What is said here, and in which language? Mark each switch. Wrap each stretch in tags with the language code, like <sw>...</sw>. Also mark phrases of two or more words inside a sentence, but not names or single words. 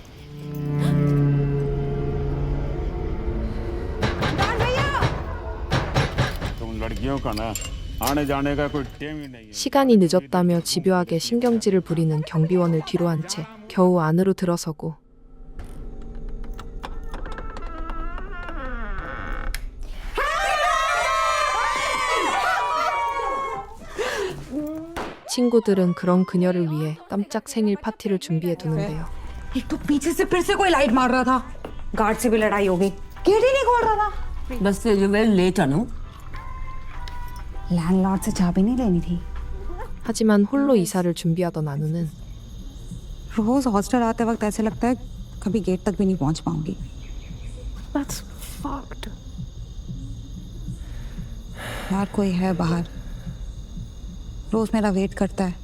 <ko>시간이 늦었다며 집요하게 신경질을 부리는 경비원을 뒤로 한 채 겨우 안으로 들어서고 친구들은 그런 그녀를 위해 깜짝 생일 파티를 준비해 두는데요.</ko> <hi>एक तो पीछे से फिर से कोई लाइट मार रहा था। गार्ड से भी लड़ाई हो गई। गेट ही नहीं खोल रहा था। बस</hi> <en>you very late</en> <hi>अनु। लैंडलॉर्ड से चाबी नहीं लेनी थी।</hi> <ko>하지만 홀로 이사를 준비하던 아누는</ko> <hi>रोज हॉस्टल आते वक्त ऐसे लगता है कभी गेट तक भी नहीं पहुंच पाऊंगी।</hi> <en>That's fucked.</en> <hi>यार कोई है बाहर। रोज मेरा वेट करता है।</hi>